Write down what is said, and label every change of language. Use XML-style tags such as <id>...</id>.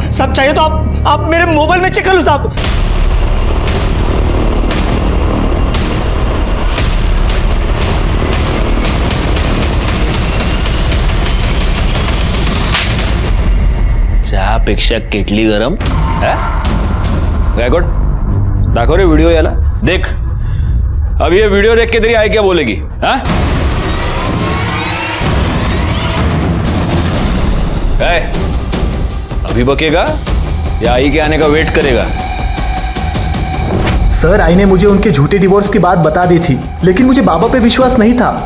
<hi>साहब चाहिए तो आप मेरे मोबाइल में चेक कर लो साहब।</hi> <mr>चहापेक्षा केटली गरम. गायकवाड दाखव रे व्हिडिओ याला.</mr> <hi>देख अब ये वीडियो देख के तेरी आई क्या बोलेगी? हाँ अभी बकेगा या आई के आने का वेट करेगा? सर आई ने मुझे उनके झूठे डिवोर्स की बात बता दी थी, लेकिन मुझे बाबा पे विश्वास नहीं था।</hi>